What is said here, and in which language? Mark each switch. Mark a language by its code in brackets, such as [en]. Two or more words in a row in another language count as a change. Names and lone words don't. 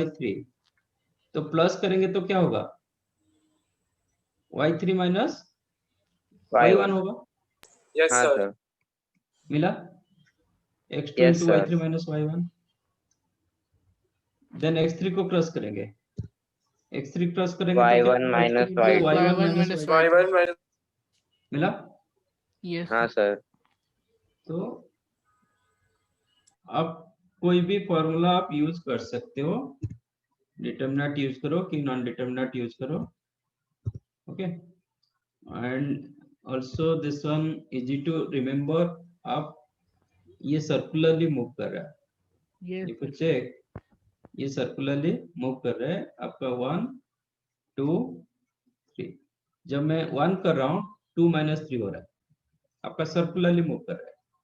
[hi] y3, तो प्लस करेंगे तो क्या होगा, y3 माइनस y1 होगा, यस हाँ सर। सर, मिला। x2 यस इंटू सर। y3 माइनस y1, देन x3 को क्रॉस करेंगे, x3 क्रॉस करेंगे तो क्या Y1 होगा, माइनस x3 इंटू Y2, y1 माइनस y2, Y1 माइनस मिला। Yes, हाँ sir. सर। तो आप कोई भी फॉर्मूला आप यूज कर सकते हो, डिटरमिनेंट यूज करो कि नॉन डिटरमिनेंट यूज करो, ओके। [en] and also this one easy to remember, [hi] आप ये सर्कुलरली मूव कर रहा है, Yes, [en] if you [hi] sir. चेक ये सर्कुलरली मूव कर रहा है आपका 1 2 3, जब मैं 1 कर रहा हूँ 2 माइनस 3 हो रहा है, आपका सर्कुलरली मूव कर रहा है,